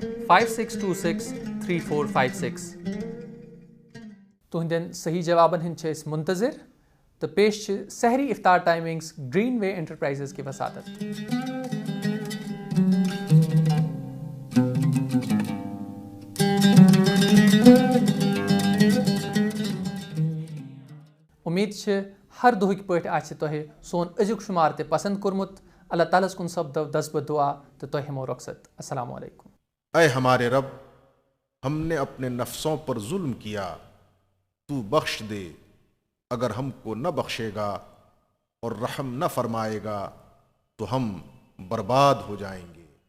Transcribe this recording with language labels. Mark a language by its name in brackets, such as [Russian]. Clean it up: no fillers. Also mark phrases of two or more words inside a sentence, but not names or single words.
[Kashmiri] 56263456 तुहंदन सही जवाबन हिंद मुंतजिर तो पेश सहरी इफ्तार टाइमिंग्स ग्रीन वे एंटरप्राइजेस की वसादत उम्मीद हर दुह पे तुह सोन अजुक शुमार ते पसंद कोरमुत अल्लाह ताला कुन सब्दव दस दुआ तो तुह हमो रखसत [Arabic] السلام عليكم. [Hindi] ऐ हमारे रब, हमने अपने नफ्सों पर जुल्म किया, तू बख्श दे। अगर हमको न बख्शेगा और रहम न फरमाएगा तो हम बर्बाद हो जाएंगे।